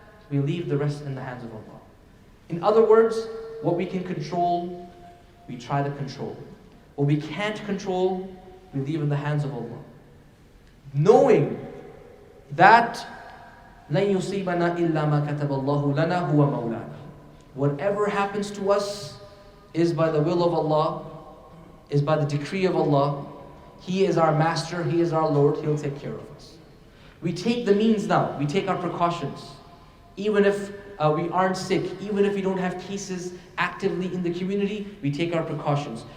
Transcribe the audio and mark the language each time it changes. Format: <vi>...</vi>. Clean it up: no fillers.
<en>we leave the rest in the hands of Allah. In other words, what we can control, we try to control. What we can't control, we leave in the hands of Allah. Knowing that</en> <ar>لَن يُصِيبَنَا إِلَّا مَا كَتَبَ اللَّهُ لَنَا هُوَ مَوْلَانَا.</ar> <en>Whatever happens to us is by the will of Allah, is by the decree of Allah. He is our master, He is our Lord, He'll take care of us. We take the means now, we take our precautions. Even if we aren't sick, even if we don't have cases actively in the community, we take our precautions.</en>